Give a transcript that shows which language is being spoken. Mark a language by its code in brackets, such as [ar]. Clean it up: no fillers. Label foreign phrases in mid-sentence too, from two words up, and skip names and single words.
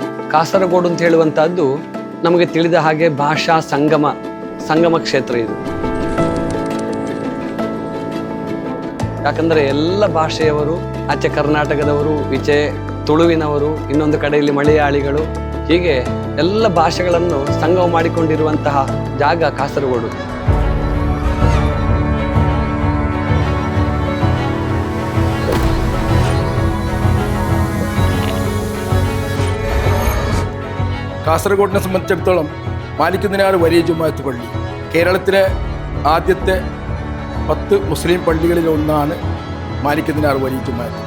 [kn] ಕಾಸರಗೋಡು ಅಂತ ಹೇಳುವಂತಹದ್ದು ನಮಗೆ ತಿಳಿದ ಹಾಗೆ ಭಾಷಾ ಸಂಗಮ ಕ್ಷೇತ್ರ ಇದು. ಯಾಕಂದ್ರೆ ಎಲ್ಲ ಭಾಷೆಯವರು, ಆಚೆ ಕರ್ನಾಟಕದವರು, ಈಚೆ ತುಳುವಿನವರು, ಇನ್ನೊಂದು ಕಡೆಯಲ್ಲಿ ಮಲಯಾಳಿಗಳು, ಹೀಗೆ ಎಲ್ಲ ಭಾಷೆಗಳನ್ನು ಸಂಗಮ ಮಾಡಿಕೊಂಡಿರುವಂತಹ ಜಾಗ ಕಾಸರಗೋಡು. [ml] കാസർഗോഡിനെ സംബന്ധിച്ചിടത്തോളം മാലിക്കുന്നിനാട് വലിയ ജുമാഅത്ത് പള്ളി കേരളത്തിലെ ആദ്യത്തെ 10 മുസ്ലിം പള്ളികളിൽ ഒന്നാണ് മാലിക്കുന്നിനാട് വലിയ ജുമാഅത്ത്.